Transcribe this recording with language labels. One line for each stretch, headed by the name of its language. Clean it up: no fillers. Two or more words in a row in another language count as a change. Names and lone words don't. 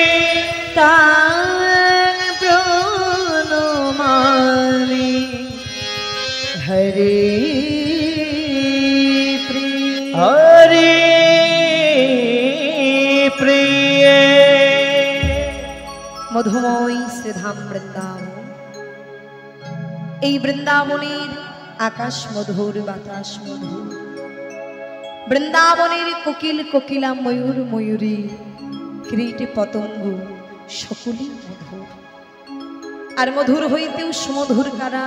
Sanskrit: तां प्रणमामि हरे प्रिय हरि प्रिय। मधुमय श्रीधाम वृंदावन।
Bangla: এই বৃন্দাবনের আকাশ মধুর, বাতাস মধুর। বৃন্দাবনের কোকিল কোকিলা, ময়ূর ময়ূরী, কীট পতঙ্গ সকলই মধুর। আর মধুর হইতেও সুমধুর কারা?